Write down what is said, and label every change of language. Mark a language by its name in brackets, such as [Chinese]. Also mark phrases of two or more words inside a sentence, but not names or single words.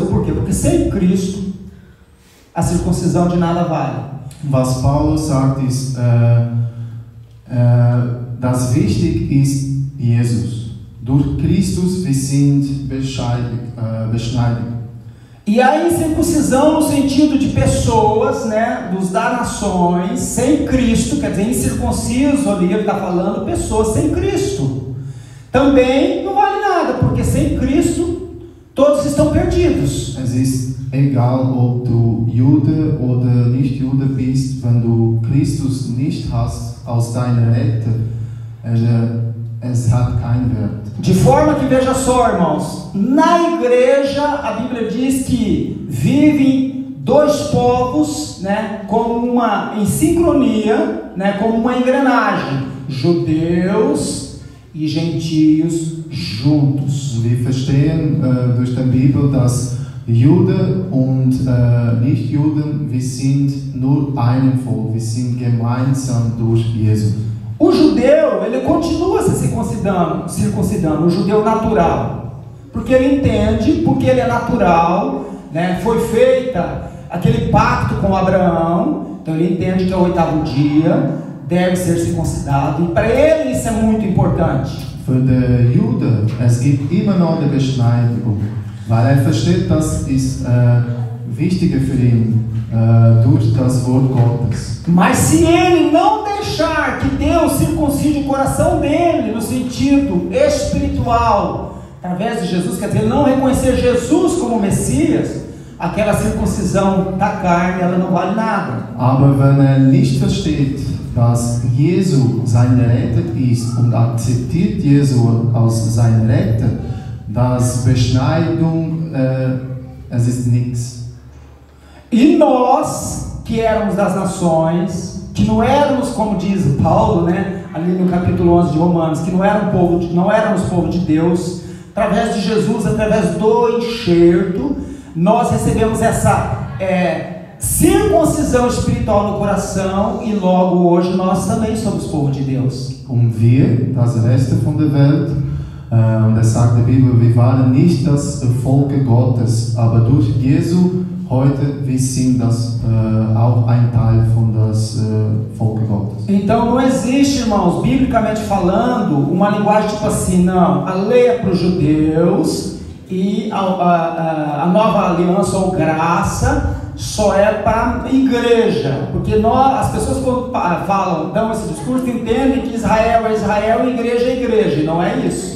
[Portuguese] Por quê? Porque sem Cristo a circuncisão de nada vale. [German] Was Paulus sagt ist, dass wichtig ist Jesus. Durch Christus wir sind beschneidigt. [Portuguese] E a incircuncisão no sentido de pessoas, né, dos das nações, sem Cristo, quer dizer, incircunciso ali, ele está falando pessoas sem Cristo, também não vale nada, porque sem Cristo todos estão perdidos. [German] Es ist egal, ob du Jude oder nicht Jude bist, wenn du Christus nicht hast als deine Retter, es hat keinen Wert. [Portuguese] De forma que, veja só, irmãos, na igreja a Bíblia diz que vivem dois povos, né, como em sincronia, né, como uma engrenagem, judeus e gentios juntos. [German] Wir verstehen durch die Bibel, dass Juden und Nicht-Juden, wir sind nur ein Volk, wir sind gemeinsam durch Jesus. [Portuguese] O judeu, ele continua se circuncidando, o judeu natural, porque ele entende, porque ele é natural, né? Foi feita aquele pacto com Abraão, então ele entende que ao 8º dia deve ser circuncidado, e para ele isso é muito importante. [German] Für den Juden, es gibt immer noch die Beschneidung, weil versteht, das ist wichtiger für ihn durch das Wort Gottes. [Portuguese] Mas se ele não deixar que Deus circuncide o coração dele, no sentido espiritual, através de Jesus, quer dizer, não reconhecer Jesus como Messias, aquela circuncisão da carne, ela não vale nada. [German] Aber wenn nicht versteht, dass Jesus sein Retter ist und akzeptiert Jesus als sein Retter, das Beschneidung, es ist nichts. [Portuguese] E nós, que éramos das nações, que não éramos, como diz Paulo, né, ali no capítulo 11 de Romanos, que não éramos povo de Deus, através de Jesus, através do enxerto, nós recebemos essa circuncisão espiritual no coração, e logo hoje nós também somos povo de Deus. [German] Wir, das Reste von der Welt, und es sagt die Bibel, wir waren nicht das Volk Gottes, aber durch Jesu heute wir sind das auch ein Teil von das Volk Gottes. [Portuguese] Então não existe, irmãos, biblicamente falando, uma linguagem tipo assim, não, a lei é para os judeus e a nova aliança ou graça só é para a igreja, porque as pessoas quando falam, dão esse discurso, entendem que Israel é Israel e igreja é igreja, e não é isso.